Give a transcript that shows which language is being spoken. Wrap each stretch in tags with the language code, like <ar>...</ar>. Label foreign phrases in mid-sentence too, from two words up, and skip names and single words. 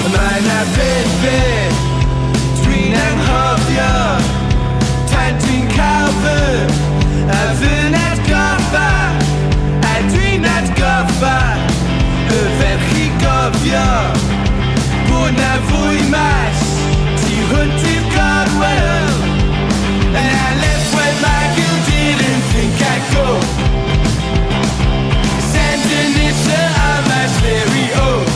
<cy>Mae 'na bethau dwi'n anghofio tan dwi'n cael fy'n atgoffa, a dwi'n atgoffa y ferch I gofio bod 'na fwy mas tu hwnt i'r gorwel.</cy> <en>And I left when my guilt didn't think I'd go. Sandinista on my stereo.</en>